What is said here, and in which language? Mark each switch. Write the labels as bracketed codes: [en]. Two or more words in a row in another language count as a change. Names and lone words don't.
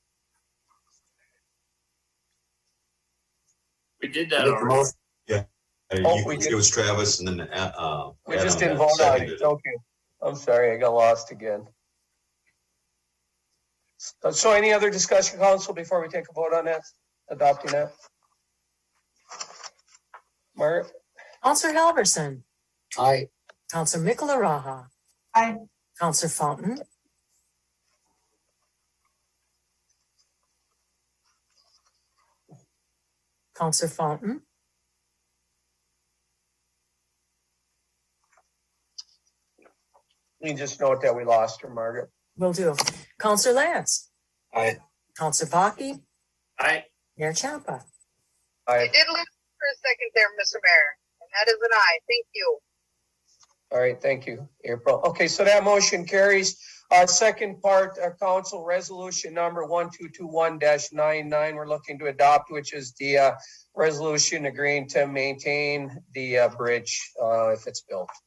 [en] We did that already. Yeah. It was Travis and then we just didn't vote on it. Okay. I'm sorry, I got lost again. So any other discussion, Council, before we take a vote on that, adopting that? Margaret? Councillor Halverson. Aye. Councillor Michelaraha. Aye. Councillor Fountain. Councillor Fountain. You just note that we lost her, Margaret. Will do. Councillor Lance. Aye. Councillor Baki. Aye. Mayor Ciampa. I did lose for a second there, Mr. Mayor, and that is an aye. Thank you. All right, thank you, April. Okay, so that motion carries. Second part, Council Resolution number 1221-99, we're looking to adopt, which is the resolution agreeing to maintain the bridge if it's built.